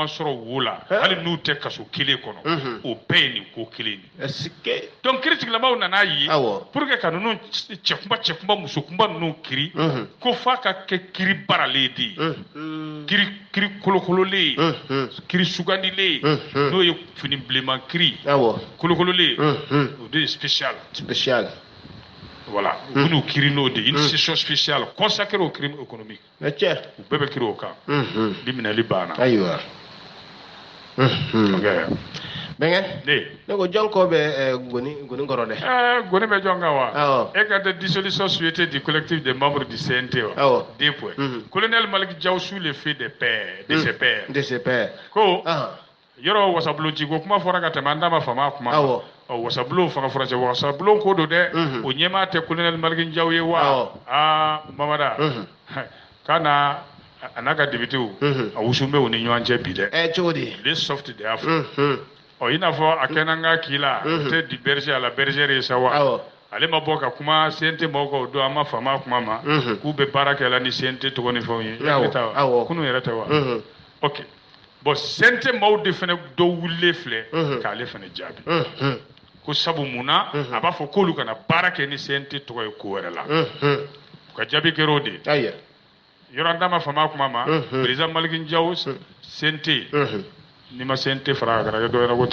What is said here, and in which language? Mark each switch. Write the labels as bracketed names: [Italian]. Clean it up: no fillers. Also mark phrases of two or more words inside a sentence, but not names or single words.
[Bambara] sɔrɔ wo la hali n'u tɛ kaso kelen kɔnɔ o bɛɛ ye nin ko kelen ye donc kiritigilamaw nana ye [French] pour que [Bambara] ka ninnu cɛkunba musokunba ninnu kiri ko f'a ka kɛ kiri baralen de ye kiri kolokololen ye kiri sugandilen ye n'o ye fini bilenman kiri kolokololen o de ye spécial voilà u bɛn'u kiri n'o de [French] une session spéciale consacrée au crime économique [Bambara] u bɛɛ bɛ kiri o kan bi minɛli banna ayiwa bɛnkɛ ne ko jɔn kɔ bɛ goni kɔrɔ dɛ goni bɛ jɔn kan wa e ka tɛ [French] dissolution souhaitée du collectif des membres du CNT [Bambara] wa [French] deux points colonel Malick Diaw sous le feu de ses pairs [Bambara] ko yɔrɔ wasabulon ci ko kuma fɔra ka tɛmɛ an da ma fama kuma wasabulon fanga fɔra cɛ wasabulon ko do dɛ o ɲɛmaa tɛ colonel Malick Diaw ye wa Mamada k'a n'a ka députéw a wusun bɛ u ni ɲɔgɔn cɛ bi dɛ cogo di [French] les soft [Bambara] de y'a fɔ i n'a fɔ a kɛnɛ n ka k'i la o tɛ di [French] berger à la bergère [Bambara] ye sa wa ale ma bɔ ka kuma CNT mɔgɔw kan o don an ma fama kuma ma k'u bɛ baara kɛ la ni CNT tɔgɔ ni fɛnw ye kunun yɛrɛ tɛ wa [French] ok bon [Bambara] CNT maaw de fana dɔw wulilen filɛ k'ale fana jaabi ko sabu mun na a b'a fɔ k'olu kana baara kɛ ni CNT tɔgɔ ye ko wɛrɛ la u ka jaabi kɛra o de yɔrɔ an da ma fama kuma ma président Malick Diaw CNT ni ma CNT fara a kɛra dɔ wɛrɛ ko